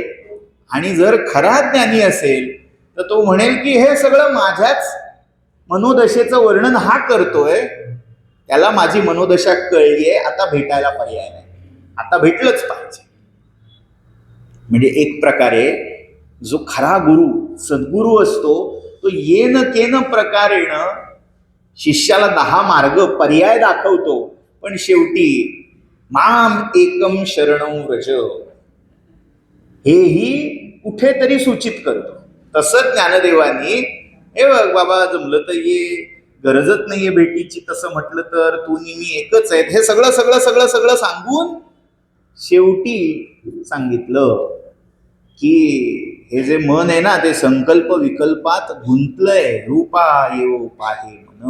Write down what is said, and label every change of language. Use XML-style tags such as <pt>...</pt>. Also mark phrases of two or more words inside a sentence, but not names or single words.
<mr>आणि जर खरा ज्ञानी असेल तर तो म्हणेल की हे सगळं माझ्याच मनोदशेचं वर्णन हा करतोय, त्याला माझी मनोदशा कळलीये, आता भेटायला पर्याय नाही, आता भेटलंच पाहिजे. म्हणजे एक प्रकारे जो खरा गुरु सद्गुरू असतो तो</mr> <sa>येन केन प्रकारेण</sa> <mr>शिष्याला 10 मार्ग पर्याय दाखवतो, पण शेवटी</mr> <sa>माम एकम शरणं व्रज</sa> <mr>हेही कुठेतरी सूचित करतो. तसंच ज्ञानदेवांनी, हे बघ बाबा जमलं तर ये, गरजच नाहीये भेटीची, तसं म्हटलं तर तू मी एकच आहेत, हे सगळं सगळं सगळं सगळं सांगून शेवटी सांगितलं की हे जे मन आहे ना ते संकल्प विकल्पात गुंतलंय, रूपा येवो पाहे मन.</mr>